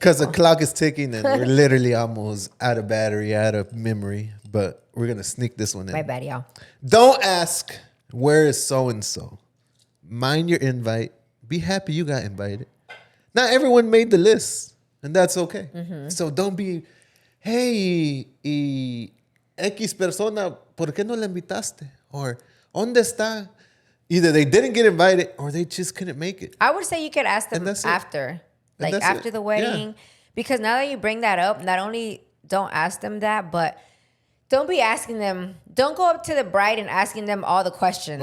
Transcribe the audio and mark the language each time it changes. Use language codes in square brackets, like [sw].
[en] Because the clock is ticking and we're literally almost out of battery, out of memory. But we're going to sneak this one in. My bad, y'all. Don't ask, where is so-and-so? Mind your invite. Be happy you got invited. Not everyone made the list, and that's okay. So don't be, hey, [es] y X persona, ¿por qué no la invitaste? Or, ¿dónde está? [en] Either they didn't get invited or they just couldn't make it. I would say you could ask them after. Like after the wedding. Because now that you bring that up, not only don't ask them that, but don't be asking them. Don't go up to the bride and asking them all the questions.